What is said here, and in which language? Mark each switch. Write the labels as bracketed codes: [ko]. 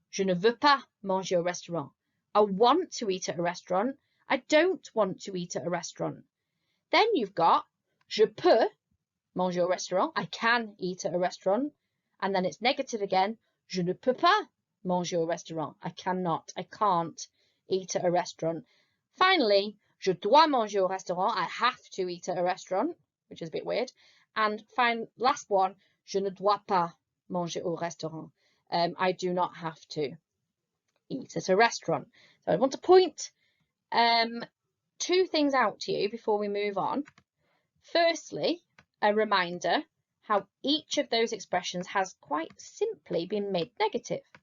[fr] Je ne veux pas manger au restaurant. [en] I want to eat at a restaurant. I don't want to eat at a restaurant. Then you've got [fr] je peux manger au restaurant. [en] I can eat at a restaurant. And then it's negative again. [fr] Je ne peux pas manger au restaurant. [en] I cannot, I can't eat at a restaurant. Finally, [fr] je dois manger au restaurant. [en] I have to eat at a restaurant, which is a bit weird. And last one, [fr] je ne dois pas manger au restaurant. [en] I do not have to eat at a restaurant. So I want to point 2 things out to you before we move on. Firstly, a reminder how each of those expressions has quite simply been made negative.